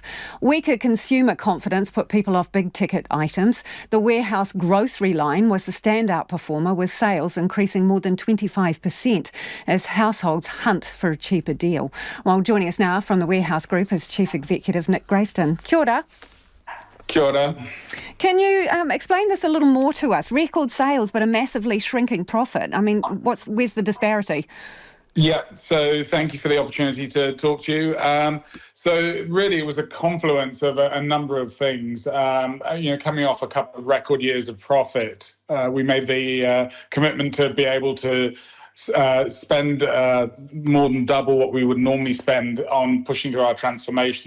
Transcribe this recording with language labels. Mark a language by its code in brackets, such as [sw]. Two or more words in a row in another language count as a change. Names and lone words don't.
[en] Weaker consumer confidence put people off big-ticket items. The warehouse grocery line was the standout performer, with sales increasing more than 25% as households hunt for a cheaper deal. Well, joining us now from the warehouse group is Chief Executive Nick Grayston. [mi] Kia ora. Kia ora. [en] Can you explain this a little more to us? Record sales, but a massively shrinking profit. I mean, where's the disparity? Yeah, so thank you for the opportunity to talk to you. So really it was a confluence of a number of things. Coming off a couple of record years of profit, we made the commitment to be able to spend more than double what we would normally spend on pushing through our transformation.